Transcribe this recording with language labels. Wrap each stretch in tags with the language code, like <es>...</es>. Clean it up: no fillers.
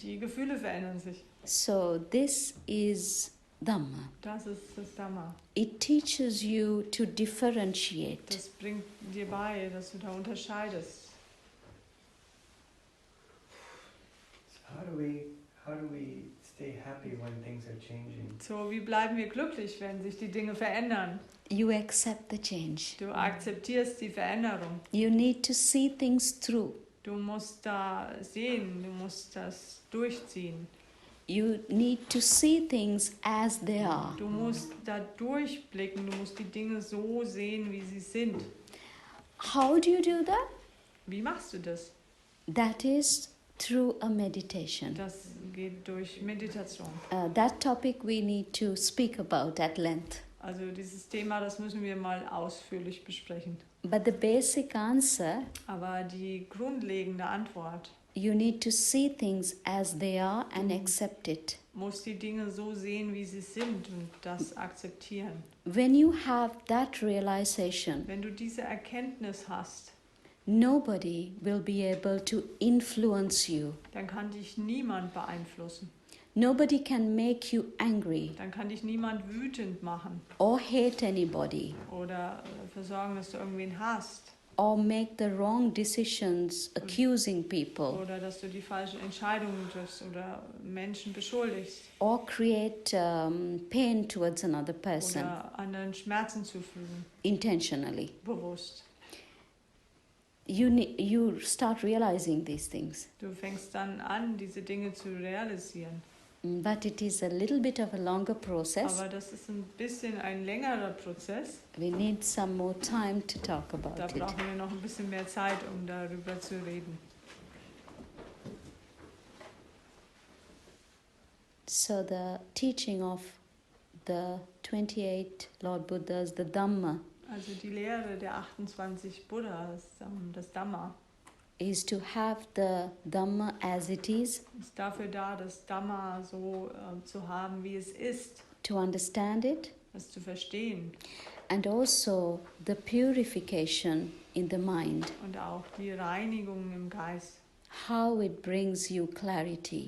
<de>Die Gefühle verändern sich.</de> <en>So this is Dhamma.</en> <de>Das ist das Dhamma.</de> <en>It teaches you to differentiate.</en> <de>Das bringt dir bei, dass du da unterscheidest.</de> <en>So how do we stay happy when things are changing?</en> <de>So, wie bleiben wir glücklich, wenn sich die Dinge verändern?</de> <en>You accept the change.</en> <de>Du akzeptierst die Veränderung.</de> <en>You need to see things through.</en> <de>Du musst da sehen, du musst das durchziehen.</de> <en>You need to see things as they are.</en> <de>Du musst da durchblicken, du musst die Dinge so sehen, wie sie sind.</de> <en>How do you do that?</en> <de>Wie machst du das?</de> <en>That is through a meditation.</en> <de>Das geht durch Meditation.</de> <en>That topic we need to speak about at length.</en> <de>Also dieses Thema, das müssen wir mal ausführlich besprechen.</de> <en>But the basic answer,</en> <de>Aber die grundlegende Antwort,</de> <en>you need to see things as they are and accept it.</en> <de>muss die Dinge so sehen, wie sie sind und das akzeptieren.</de> <en>When you have that realization,</en> <de>Wenn du diese Erkenntnis hast,</de> <en>nobody will be able to influence you.</en> <de>dann kann dich niemand beeinflussen.</de> <en>Nobody can make you angry</en> <de>Dann kann dich niemand wütend machen</de> <en>or hate anybody</en> <de>oder dafür sorgen, dass du irgendwen hasst</de> <en>or make the wrong decisions accusing people</en> <de>oder dass du die falschen Entscheidungen triffst oder Menschen beschuldigst</de> <en>or create pain towards another person</en> <de>oder anderen Schmerzen zufügen,</de> <en>intentionally.</en> <de>bewusst.</de> <en>You start realizing these things.</en> <de>Du fängst dann an, diese Dinge zu realisieren.</de> <en>But it is a little bit of a longer process.</en> <de>Aber das ist ein bisschen ein längerer Prozess.</de> <en>We need some more time to talk about</en> <de>Da</de> <en>it.</en> <de>brauchen wir noch ein bisschen mehr Zeit, um darüber zu reden.</de> <en>So the teaching of the 28 Lord Buddhas, the Dhamma,</en> <de>Also die Lehre der 28 Buddhas, das Dhamma,</de> <en>is to have the Dhamma as it is,</en> <de>ist dafür da, das Dhamma so zu haben, wie es ist,</de> <en>to understand it,</en> <de>es zu verstehen</de> <en>and also the purification in the mind,</en> <de>und auch die Reinigung im Geist,</de> <en>how it brings you clarity</en>